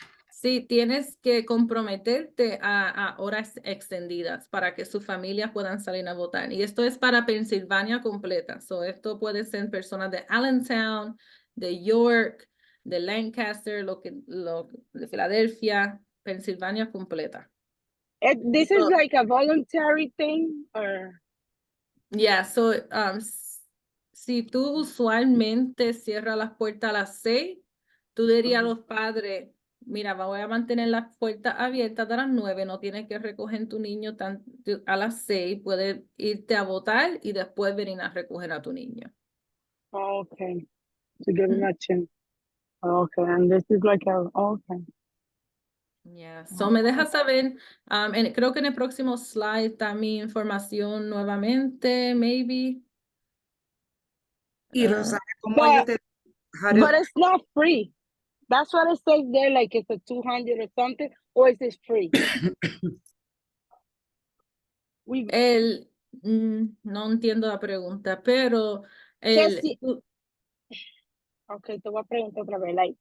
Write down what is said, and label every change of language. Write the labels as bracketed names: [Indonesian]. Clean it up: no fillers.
[Spanish] Sí, tienes que comprometerte a horas extendidas para que sus familias puedan salir a votar. Y esto es para Pensilvania completa. So, esto puede ser personas de Allentown, de York, de Lancaster, de Filadelfia, Pensilvania completa. [English] This is like a voluntary thing, or? [Spanish] Yeah, so, si tú usualmente cierras las puertas a las 6, tú dirías a los padres, mira, voy a mantener las puertas abiertas a las 9, no tienes que recoger tu niño a las 6, puedes irte a votar y después venir a recoger a tu niño. [English] Okay, to give him a chance. Okay, and this is like okay. [Spanish] Yeah, so me deja saber, creo que en el próximo slide está mi información nuevamente, maybe. Y Rosana, ¿cómo yo te... [English] But it's not free. That's what it says there, like it's a 200 or something, or is it free? [Spanish] No entiendo la pregunta, pero Okay, te voy a preguntar otra vez.